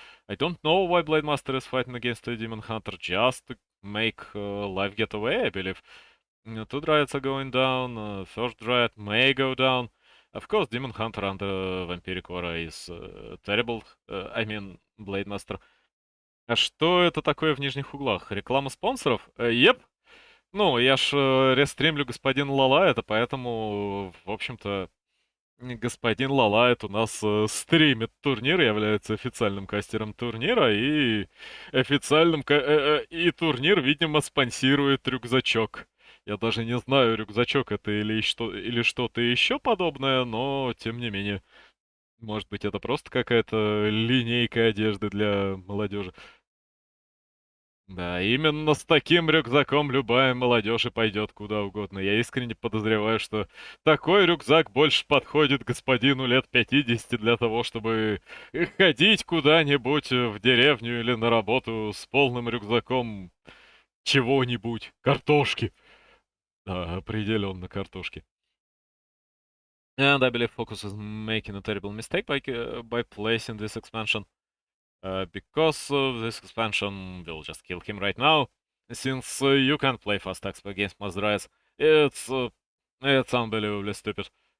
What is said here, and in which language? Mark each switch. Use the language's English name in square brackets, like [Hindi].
[English] I don't know why Blade Master is fighting against a Demon Hunter, just to make Life get away, I believe. 2 Dryads are going down, first Dryad may go down. Of course, Demon Hunter under Vampiric Aura is terrible, I mean, Blade Master. [Russian] А что это такое в нижних углах? Реклама спонсоров? Еп. Ну, я ж рестримлю господин Лалайта, поэтому, в общем-то, господин Лалайт у нас стримит турнир, является официальным кастером турнира, и и турнир, видимо, спонсирует рюкзачок. Я даже не знаю, рюкзачок это или что-то еще подобное, но тем не менее. Может быть, это просто какая-то линейка одежды для молодежи. Да, именно с таким рюкзаком любая молодежь и пойдет куда угодно. Я искренне подозреваю, что такой рюкзак больше подходит господину лет 50 для того, чтобы ходить куда-нибудь в деревню или на работу с полным рюкзаком чего-нибудь. Картошки. Да, определенно картошки. [English] And I believe Focus is making a terrible mistake by placing this expansion. Because this expansion will just kill him right now. Since you can't play fast exp against Mazdrais, it's unbelievably stupid.